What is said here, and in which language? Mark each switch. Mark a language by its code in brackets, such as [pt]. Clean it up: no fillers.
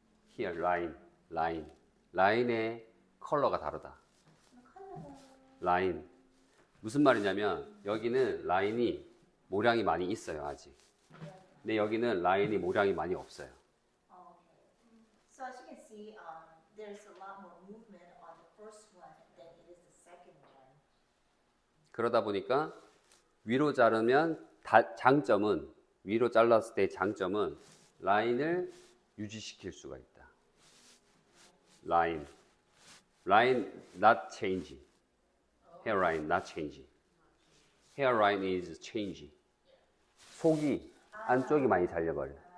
[en] Here [ko] 라인의 컬러가 다르다. 라인. 무슨 말이냐면 여기는 라인이 모량이 많이 있어요, 아직. 근데 여기는 라인이 모량이 많이 없어요. [en] Oh, okay. So as you can see, there's a lot more movement on the first one than it is the second one. [ko] 그러다 보니까 위로 자르면 장점은 위로 잘랐을 때 장점은 라인을 유지시킬 수가 있다. [en] 라인 not changing. hairline not changing. hairline is changing. [ko] 속이 안쪽이 많이 잘려버려.